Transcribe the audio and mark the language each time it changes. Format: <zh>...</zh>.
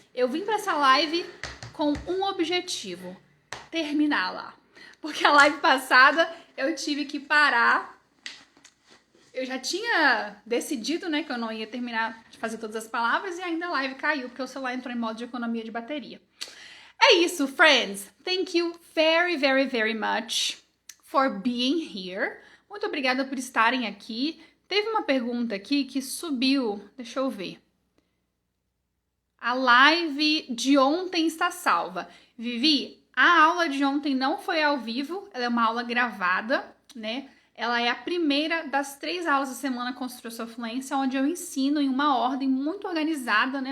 <pt>Eu vim para essa live com um objetivo. Terminá-la. Porque a live passada eu tive que parar. Eu já tinha decidido, né, que eu não ia terminar de fazer todas as palavras e ainda a live caiu porque o celular entrou em modo de economia de bateria. É isso, friends.</pt> <en>Thank you very, very, very much for being here.</en> <pt>Muito obrigada por estarem aqui. Teve uma pergunta aqui que subiu. Deixa eu ver. A live de ontem está salva. Vivi, a aula de ontem não foi ao vivo, ela é uma aula gravada, né? Ela é a primeira das 3 aulas da semana Construa Sua Fluência, onde eu ensino em uma ordem muito organizada, né?</pt>